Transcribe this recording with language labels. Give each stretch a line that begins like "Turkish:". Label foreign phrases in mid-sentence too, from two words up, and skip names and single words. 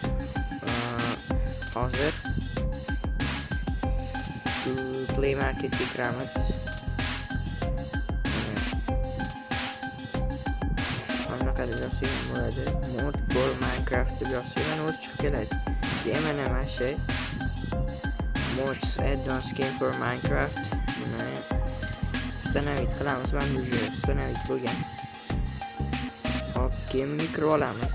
Uzbek: Hozir Play Marketga kiramiz.
English: Mod for Minecraft
Uzbek: deb yozsam o'zi chiqib keladi. Mana mana shu
English: mods add-on skin for Minecraft.
Uzbek: Buni ustanavit qilamiz. Mana bu ustanavit bo'lgan. Hop, keyin kirib olamiz.